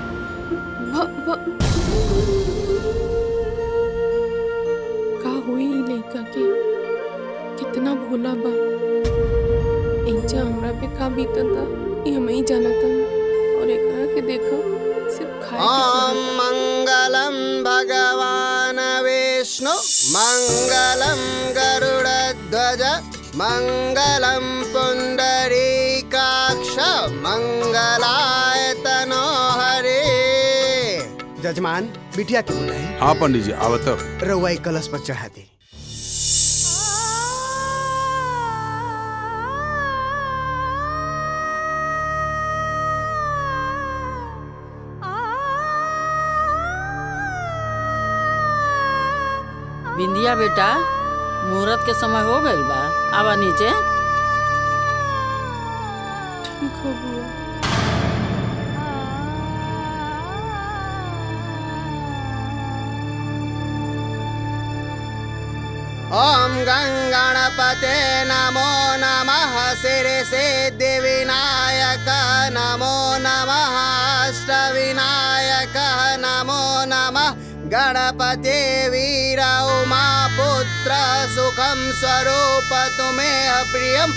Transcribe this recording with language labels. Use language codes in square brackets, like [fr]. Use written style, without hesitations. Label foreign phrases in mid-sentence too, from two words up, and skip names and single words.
[bho] का हुई लड़का के? कितना भोला बा। इंचा हमरा पे का बीतता ये हम ही जाना था। और एकरा के देखो सिर्फ खाए [sa] ओम मंगलम भगवान विष्णु मंगलम गरुड़ध्वज मंगलम पुंडरीकाक्ष मंगलाय तनो हरे। [bho] जजमान बिटिया के बुलाए। हाँ पंडित जी आवत। रउआ कलश पर चढ़ा दे। बिंदिया बेटा, मुहूर्त के समय हो गइल बा, आवा नीचे। ठीक हो बुआ। [sa] ओम गंगणपते नमो नमः शिरसे विनायक नमो नमः अष्टविनायक नमो नमः गणपते वीर उमा पुत्र सुखम स्वरूप तुम्हें प्रियम।